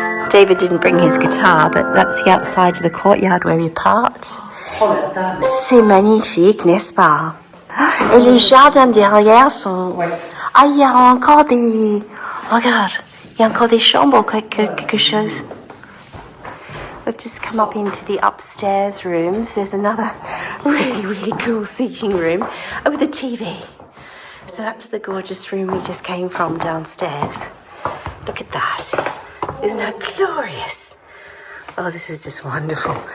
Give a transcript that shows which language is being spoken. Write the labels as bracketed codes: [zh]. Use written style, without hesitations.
[en] David didn't bring his guitar, but that's the outside of the courtyard where we parked. [fr] C'est magnifique, n'est-ce pas? Et les jardins derrière sont... Ah, il y a encore des... Regarde, il y a encore des chambres, quelque chose. [en] We've just come up into the upstairs rooms. There's another really, really cool seating room with a TV. So that's the gorgeous room we just came from downstairs. Look at that. Isn't that glorious? Oh, this is just wonderful.